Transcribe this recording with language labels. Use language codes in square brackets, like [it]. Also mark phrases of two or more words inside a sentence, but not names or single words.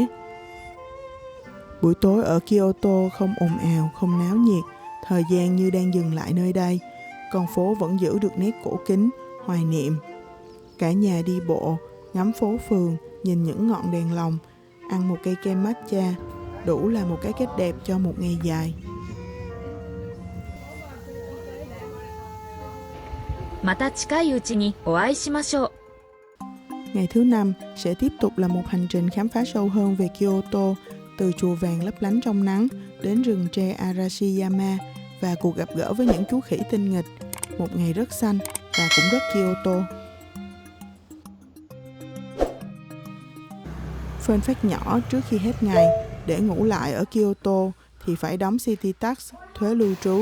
[vi] Buổi tối ở Kyoto không ồn ào, không náo nhiệt, thời gian như đang dừng lại nơi đây. Con phố vẫn giữ được nét cổ kính, hoài niệm. Cả nhà đi bộ, ngắm phố phường, nhìn những ngọn đèn lồng, ăn một cây kem matcha, đủ là một cái kết đẹp cho một ngày dài. [ja] また近いうちにお会いしましょう。 [vi] Ngày thứ 5 sẽ tiếp tục là một hành trình khám phá sâu hơn về Kyoto, từ chùa vàng lấp lánh trong nắng đến rừng tre Arashiyama và cuộc gặp gỡ với những chú khỉ tinh nghịch. Một ngày rất xanh và cũng rất Kyoto. Phên phát nhỏ trước khi hết ngày, để ngủ lại ở Kyoto thì phải đóng [en] city tax, [vi] thuế lưu trú.